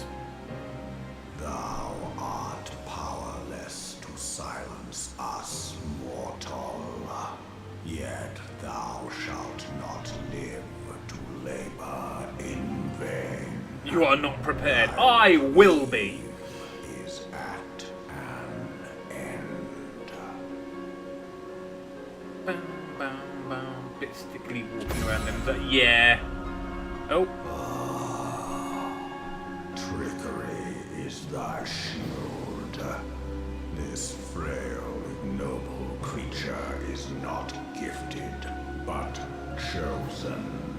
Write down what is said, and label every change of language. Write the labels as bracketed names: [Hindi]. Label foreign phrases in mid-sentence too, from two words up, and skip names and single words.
[English] Thou art powerless to silence us, mortal. Yet thou shalt not live to labor in vain. You are not prepared. I will be. Is at an end. Bam, bam, bam. Bit stickily walking around them, but yeah. Oh. Trickery is thy shield. This frail, ignoble creature is not gifted, but chosen.